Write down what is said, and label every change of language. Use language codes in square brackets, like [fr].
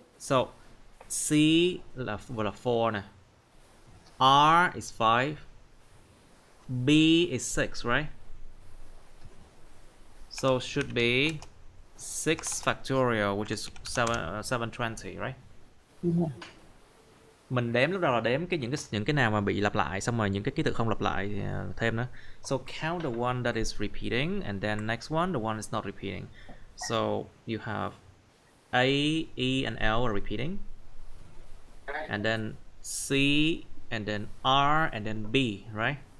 [en] So [vi] C là 4 nè. [en] R is 5. B is 6, right? So should be 6 factorial, which is 720, right? Yeah. [vi] Mình đếm lúc đầu là đếm những cái nào mà bị lặp lại, xong rồi những cái ký tự không lặp lại thì thêm nữa. [en] So count the one that is repeating, and then next one, the one is not repeating. So you have A, E, and L are repeating, and then C, and then R, and then B, right?